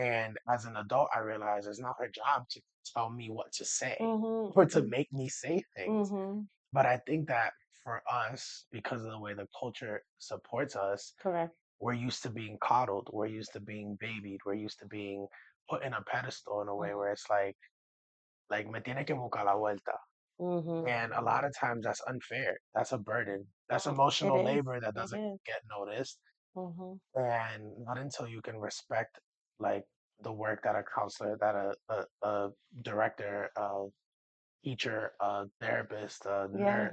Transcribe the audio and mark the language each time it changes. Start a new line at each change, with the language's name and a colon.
English: And as an adult, I realized it's not her job to tell me what to say Mhm. or to Mhm. make me say things. Mhm. But I think that for us, because of the way the culture supports us, Correct. we're used to being coddled. We're used to being babied. We're used to being put in a pedestal in a way Mhm. where it's like
Spanish: me tiene que buscar la vuelta. Mhm.
English: And a lot of times that's unfair. That's a burden. That's It is. labor that doesn't is. get noticed. Mhm. And not until you can respect like the work that a counselor, that a director, a teacher, a therapist, a nurse,